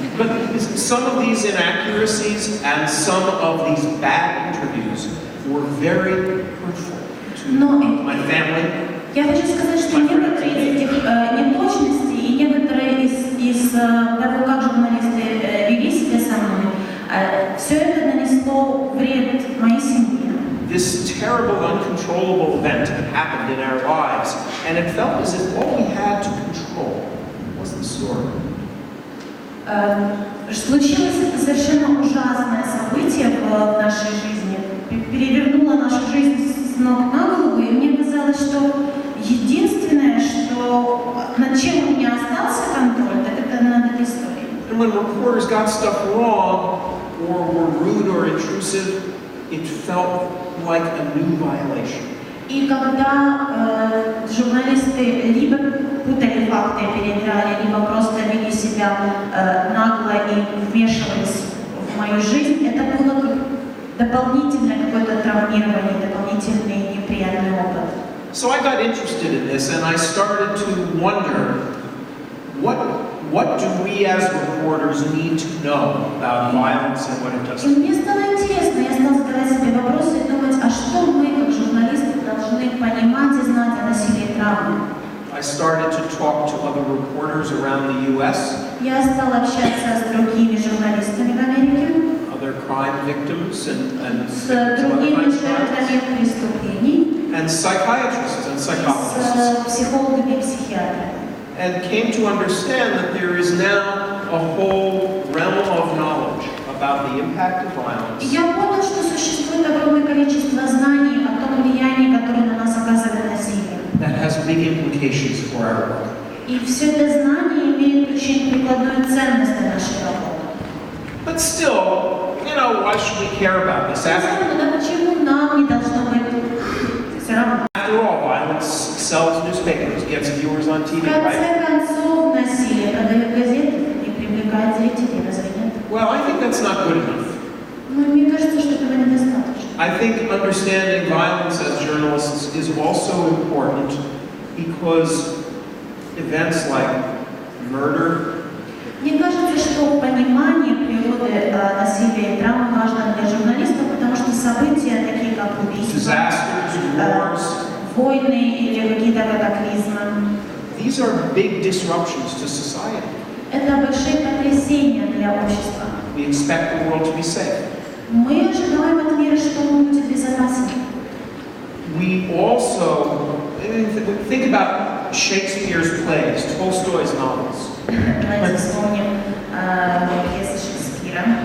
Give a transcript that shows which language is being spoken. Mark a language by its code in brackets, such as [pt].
[en] But some of these inaccuracies and some of these bad interviews were very hurtful to my family. [ru] Я хочу сказать, что некоторые из этих неточностей и некоторые из того, как журналисты вели себя со мной, все это нанесло вред моей семье. [en] This terrible, uncontrollable event had happened in our lives, and it felt as if all we had to control was the story. [ru] Случилось это совершенно ужасное событие в нашей жизни, перевернуло нашу жизнь с ног на голову, и мне казалось, что единственное, над чем у меня остался контроль, так это над этой историей. [en] And when reporters got stuff wrong, or were rude or intrusive, it felt like a new violation. [ru] И когда журналисты либо путали факты, переиграли, либо просто вели себя нагло и вмешивались в мою жизнь, это было как дополнительное какое-то травмирование, дополнительный неприятный опыт. [en] So I got interested in this and I started to wonder, what do we as reporters need to know about violence and what it does? [ru] И мне стало интересно, я стала задавать себе вопросы и думать, а что мы, как журналисты, должны понимать и знать о насилии и травме? [en] I started to talk to other reporters around the U.S. [ru] Я стала общаться с другими журналистами в Америке, [en] other crime victims and [ru] с другими жертвами преступлений, [en] and psychiatrists and [ru] с [en] psychologists, [ru] психологами и психиатрами. [en] and came to understand that there is now a whole realm of knowledge about the impact of violence. [ru] И я понял, что существует огромное количество знаний о том влиянии, которое на нас оказывает насилие. [en] That has big implications for our work. [ru] И все это знание имеет очень прикладную ценность для нашей работы. [en] But still, why should we care about this? [ru] Да почему нам не должно быть все равно? [en] After all, violence sells newspapers, gets viewers on [ru] В [en] TV, right? [ru] конце концов, насилие продает газеты и привлекает зрителей, разве нет? [en] Well, I think that's not good enough. [ru] Но мне кажется, что этого недостаточно. [en] I think understanding violence as journalists is also important because events like murder, [ru] Мне кажется, что понимание природы насилия и травм важно для журналистов, потому что события, такие как убийства, [en] disasters, wars, [ru] войны или какие-то катаклизмы, [en] these are big disruptions to society. [ru] это большие потрясения для общества. [en] We expect the world to be safe. [ru] Мы ожидаем от мира, что он будет безопасен. [en] We also think about Shakespeare's plays, Tolstoy's novels. [ru] Давайте вспомним пьесы Шекспира.